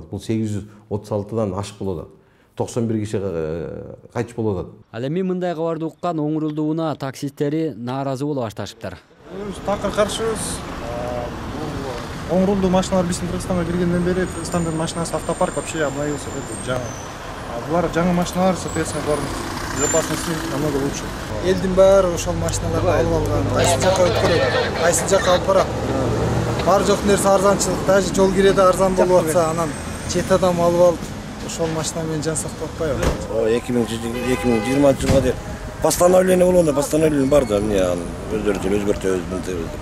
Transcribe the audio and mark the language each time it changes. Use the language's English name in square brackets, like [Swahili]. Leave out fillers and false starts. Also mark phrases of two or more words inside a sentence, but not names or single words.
[Kyrgyz] Бул 836дан ашык болот. 91 киши кайтыш болот. Ал эми мындай кабарды уккан оң рулдуу унаа таксисттери нааразы боло башташыптыр. Такыр каршыбыз. Оң рулдуу машиналар биздин Кыргызстанга киргенден бери Кыргызстандын машинасы [Russian] автопарк вообще обновился [Kyrgyz] жаңы. Булар жаңы машиналар, [Russian] соответственно, безопасности намного лучше. [Kyrgyz] Элдин баары ошол машиналарды алып алган. Кайсы жака өткөрөт, кайсы жака алып барат. Бар жок нерсе арзанчылык, даже жол киреде арзан болуп атса, анан чет адам алып алып, ошол машина менен жан сактап атпайбы? 2020 жылга деп постановление болгондо, постановление бар да, эмне өздөрү үчүн өзгөртөбүз.